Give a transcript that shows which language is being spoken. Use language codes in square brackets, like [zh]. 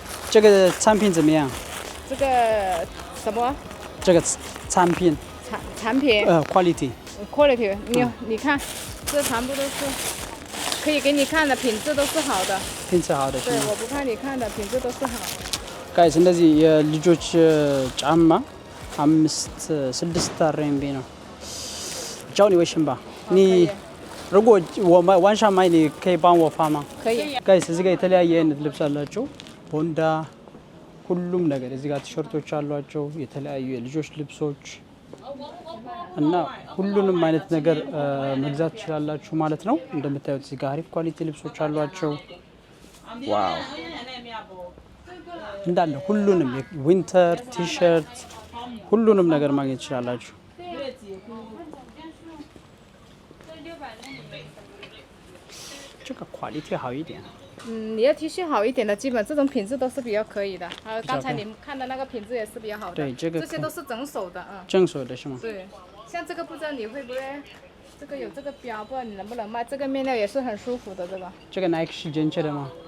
[zh] 这个产品怎么样？这个什么？这个产品。产品。 [en] quality。 [zh] quality，你看，这全部都是可以给你看的，品质都是好的。品质好的。对，我不怕你看的，品质都是好的。 [am] ጋይስ እንደዚህ የልጆች ጫማ 5-6 RMB ነው። [zh] 教你为什么？你如果我晚上买你可以帮我发吗？可以。 [am] ጋይስ እዚህ ጋር የተለያየ አይነት ልብስ አላቸው። ቦንዳ ሁሉም ነገር እዚህ ጋር ቲሸርቶች አሏቸው፣ የተለያዩ የልጆች ልብሶች እና ሁሉንም አይነት ነገር መግዛት ትችላላችሁ ማለት ነው። እንደምታዩት እዚህ ጋር አሪፍ ኳሊቲ ልብሶች አሏቸው። ዋው እንዳለ ሁሉንም ዊንተር ቲሸርት ሁሉንም ነገር ማግኘት ትችላላችሁ። [zh] 这个 quality 好一点。你要 T 恤好一点的，基本这种品质都是比较可以的。还有刚才你们看的那个品质也是比较好的。对，这些都是整手的，正手的是吗？对，像这个不知道你会不会，这个有这个标，不知道你能不能卖。这个面料也是很舒服的，这个。这个 Nike 是真切的吗？